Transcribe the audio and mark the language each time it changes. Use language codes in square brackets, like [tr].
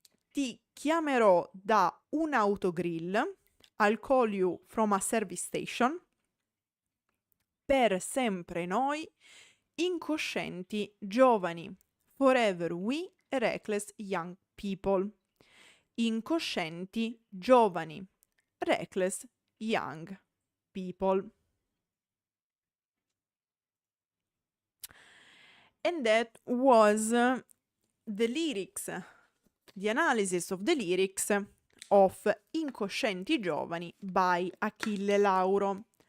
[it] Ti chiamerò da un autogrill. [en] I'll call you from a service station. [it] Per sempre noi, incoscienti giovani. [en] Forever we, reckless young people. Incoscienti giovani. Reckless young people. And that was the lyrics, the analysis of the lyrics of Incoscienti giovani by Achille Lauro.